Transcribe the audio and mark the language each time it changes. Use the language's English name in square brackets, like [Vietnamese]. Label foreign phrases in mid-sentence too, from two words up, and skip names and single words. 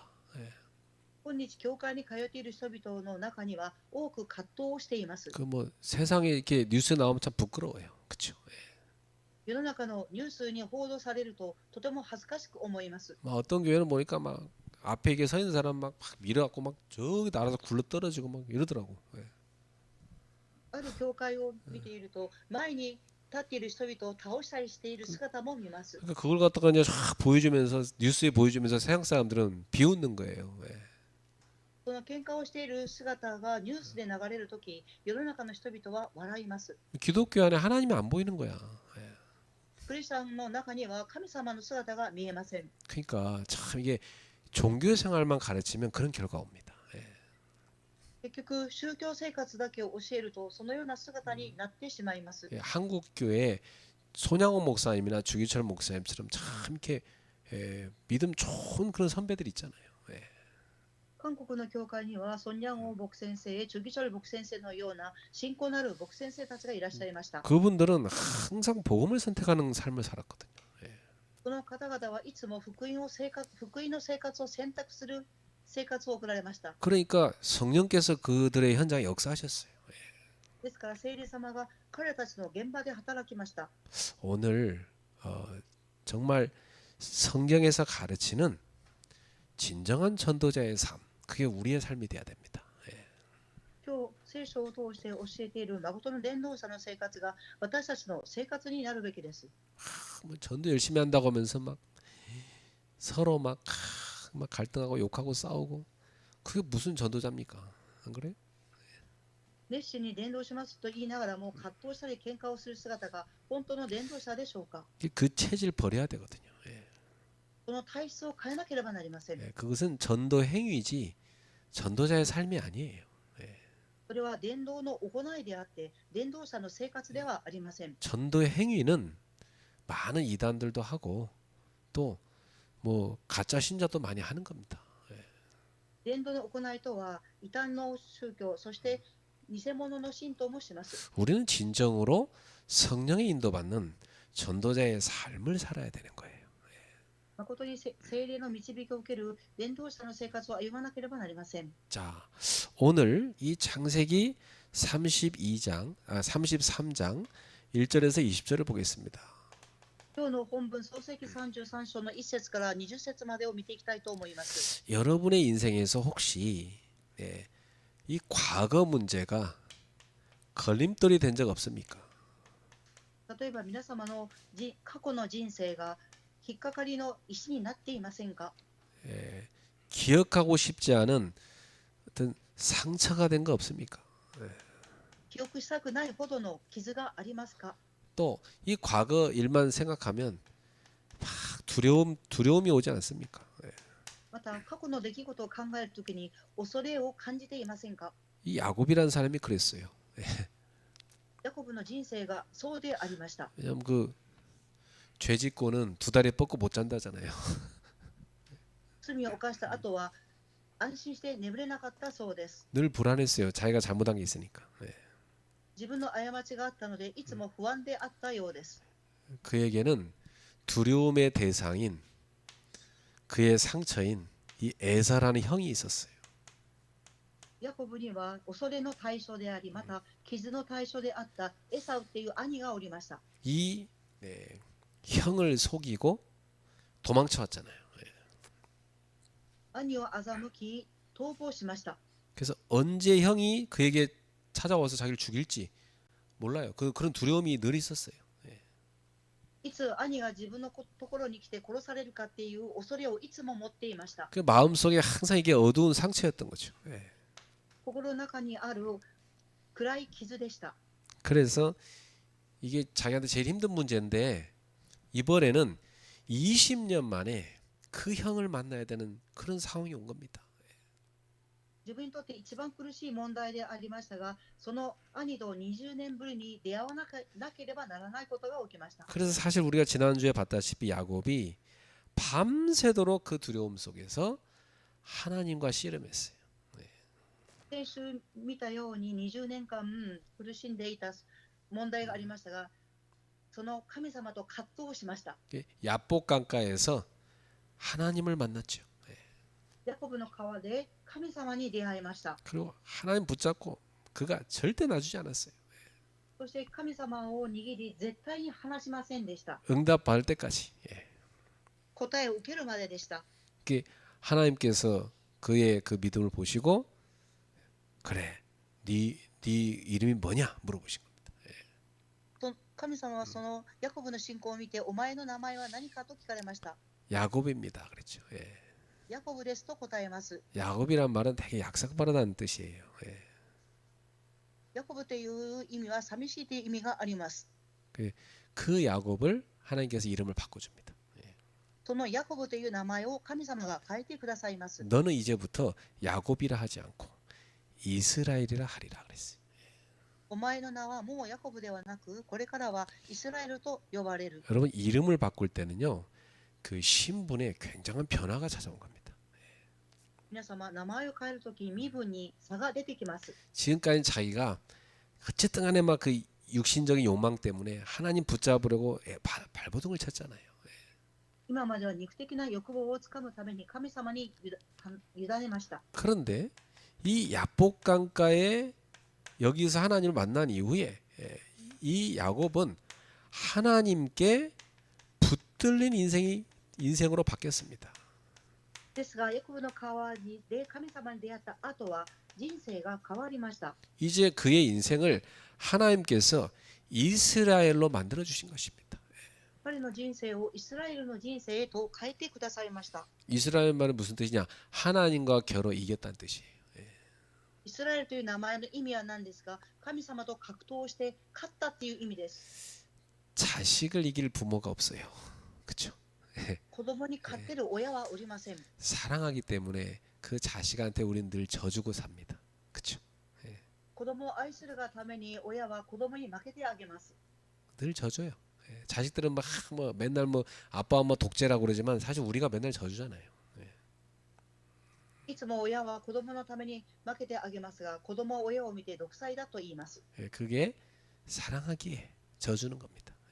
[Korean] 예. [Japanese] 今日教会に通っている人々の中には多く葛藤をしています。 [Korean] 그 뭐 세상에 이렇게 뉴스 나오면 참 부끄러워요. 그렇죠? [Japanese] 世の中のニュースに報道されるととても恥ずかしく思います。 [Korean] 막 어떤 교회는 보니까 막 앞에 이게 서 있는 사람 막 밀어갖고 막 저기 날아서 굴러 떨어지고 막 이러더라고. 예. [Japanese] ある教会を見ていると前に立っている人々を倒したりしている姿も見ます。 [Korean] 그러니까 그걸 갖다가 이제 쫙 보여주면서 뉴스에 보여주면서 세상 사람들은 비웃는 거예요. 예. [Japanese] その喧嘩をしている姿がニュースで流れるとき、世の中の人々は笑います。 [Korean] 기독교 안에 하나님이 안 보이는 거야. 예. [Japanese] クリスチャンの中には神様の姿が見えません。 [Korean] 그러니까 참 이게 종교 생활만 가르치면 그런 결과 옵니다. 예. [Japanese] 結局、宗教生活だけを教えると、そのような姿になってしまいます。 [Korean] 예, 한국 교회 손양호 목사님이나 주기철 목사님처럼 참 이렇게 믿음 좋은 그런 선배들 있잖아요. 예. [Japanese] 韓国の教会には、ソン・ニャンゴン牧先生、チュギチョル牧先生のような信仰なる牧先生たちがいらっしゃいました。 [Korean] 그분들은 항상 복음을 선택하는 삶을 살았거든요. 예. [Japanese] その方々はいつも福音の生活を選択する生活を送られました。 [Korean] 그러니까 성령께서 그들의 현장에 역사하셨어요. [Japanese] ですから、聖霊様が彼らたちの現場で働きました。 [Korean] 오늘 정말 성경에서 가르치는 진정한 전도자의 삶, 그게 우리의 삶이 돼야 됩니다. 예. [Japanese] 今日、聖書を通して教えている誠の伝道者の生活が私たちの生活になるべきです。 [Korean] 뭐 전도 열심히 한다고 하면서 막 서로 막 갈등하고 욕하고 싸우고 그게 무슨 전도자입니까? 안 그래요? [Japanese] 熱心に伝道しますと言いながらも葛藤したり喧嘩をする姿が本当の伝道者でしょうか。 [Korean] 그 체질 버려야 되거든요. 예. [Japanese] その体質を変えなければなりません。 [Korean] 예, 그것은 전도 행위지 전도자의 삶이 아니에요. 예. [Japanese] それは伝道の行いであって伝道者の生活ではありません。 [Korean] 전도의 행위는 많은 이단들도 하고 또 뭐 가짜 신자도 많이 하는 겁니다. 예. [Japanese] 伝道の行いとは異端の宗教、そして偽物の信徒もします。 [Korean] 우리는 진정으로 성령의 인도받는 전도자의 삶을 살아야 되는 거예요. [Japanese] 誠に聖霊の導きを受ける伝道者の生活を歩まなければなりません。 [Korean] 자, 오늘 이 창세기 33장 1절에서 20절을 보겠습니다. [Japanese] 今日の本文、創世記33章の1節から20節までを見ていきたいと思います。 [Korean] 여러분의 인생에서 혹시 이 과거 문제가 걸림돌이 된 적 없습니까? [Japanese] 例えば皆様の過去の人生が引っかかりの石になっていませんか？ [Korean] 기억하고 싶지 않은 어떤 상처가 된 거 없습니까? [Japanese] 記憶したくないほどの傷がありますか？ [Korean] 또 이 과거 일만 생각하면 막 두려움이 오지 않습니까? [Japanese] また過去の出来事を考えるときに恐れを感じていませんか？ [Korean] 이 야곱이라는 사람이 그랬어요. [Japanese] ヤコブの人生がそうでありました。 [Korean] 왜냐면 그 죄짓고는 두 다리 뻗고 못 잔다잖아요. [Japanese] 罪を犯した後は安心して眠れなかったそうです。 [Korean] 늘 불안했어요. 자기가 잘못한 게 있으니까. [Japanese] 自分の過ちがあったのでいつも不安であったようです。 [Korean] 그에게는 두려움의 대상인 그의 상처인 이 에사라는 형이 있었어요. [Japanese] ヤコブには恐れの対象であり、また傷の対象であったエサウっていう兄がおりました。 [Korean] 이 형을 속이고 도망쳐 왔잖아요. [Japanese] 兄を欺き逃亡しました。 [Korean] 그래서 언제 형이 그에게 찾아와서 자기를 죽일지 몰라요. 그런 두려움이 늘 있었어요. [Japanese] いつ兄が自分のところに来て殺されるかっていう恐れをいつも持っていました。 [Korean] 그 마음속에 항상 이게 어두운 상처였던 거죠. [Japanese] 心の中にある暗い傷でした。 [Korean] 그래서 이게 자기한테 제일 힘든 문제인데 이번에는 20년 만에 그 형을 만나야 되는 그런 상황이 온 겁니다. [Japanese] 自分にとって一番苦しい問題でありましたが、その兄と20年ぶりに出会わなければならないことが起きました。 [Korean] 그래서 사실 우리가 지난주에 봤다시피 야곱이 밤새도록 그 두려움 속에서 하나님과 씨름했어요. [Japanese] 先週見たように20年間苦しんでいた問題がありましたが、その神様と葛藤をしました。 [Korean] 야복 강가에서 하나님을 만났죠. [Japanese] ヤコブの川で神様に出会いました。 [Korean] 그리고 하나님 붙잡고 그가 절대 놔주지 않았어요. [Japanese] そして神様を握り絶対に離しませんでした。 [Korean] 응답 받을 때까지. [Japanese] 答えを受けるまででした。 [Korean] 하나님께서 그의 그 믿음을 보시고 그래, 네 이름이 뭐냐 물어보신 겁니다. [Japanese] 神様はそのヤコブの信仰を見て、お前の名前は何かと聞かれました。 [Korean] 야곱입니다. 그랬죠. [Japanese] ヤコブですと答えます。 [Korean] 야곱이란 말은 되게 약삭빠르다는 뜻이에요. [Japanese] ヤコブという意味は寂しいという意味があります。 [Korean] 그 야곱을 하나님께서 이름을 바꿔줍니다. [Japanese] そのヤコブという名前を神様が変えてくださいます。 [Korean] 너는 이제부터 야곱이라 하지 않고 이스라엘이라 하리라 그랬어요. [Japanese] お前の名はもうヤコブではなく、これからはイスラエルと呼ばれる。 [Korean] 여러분 이름을 바꿀 때는요, 그 신분에 굉장한 변화가 찾아온 겁니다. [Japanese] 皆様、名前を変えるとき、身分に差が出てきます。 [Korean] 지금까지 자기가 어쨌든 간에 막 그 육신적인 욕망 때문에 하나님 붙잡으려고 발버둥을 쳤잖아요. [Japanese] 今までは肉的な欲望をつかむために神様に委ねました。 [Korean] 그런데 이 야복 강가에 여기서 하나님을 만난 이후에 이 야곱은 하나님께 붙들린 인생으로 바뀌었습니다. [Japanese] ですが、ヤコブの川で神様に出会った後は人生が変わりました。 [Korean] 이제 그의 인생을 하나님께서 이스라엘로 만들어 주신 것입니다. [Japanese] 彼の人生をイスラエルの人生へと変えてくださいました。 [Korean] 이스라엘 말은 무슨 뜻이냐? 하나님과 겨뤄 이겼다는 뜻이에요. [Japanese] イスラエルという名前の意味は何ですか？神様と格闘して勝ったっていう意味です。 [Korean] 자식을 이길 부모가 없어요. 그렇죠? [Japanese] 子供に勝ってる親はおりません。 [Korean] 사랑하기 때문에 그 자식한테 우리는 늘 져주고 삽니다. 그렇죠? [Japanese] 子供を愛するがために親は子供に負けてあげます。 [Korean] 늘 져줘요. 자식들은 막 뭐 맨날 뭐 아빠 엄마 독재라고 그러지만 사실 우리가 맨날 져주잖아요. [Japanese] いつも親は子供のために負けてあげますが、子供は親を見て独裁だと言います。 [Korean] 그게 사랑하기에 져주는 겁니다.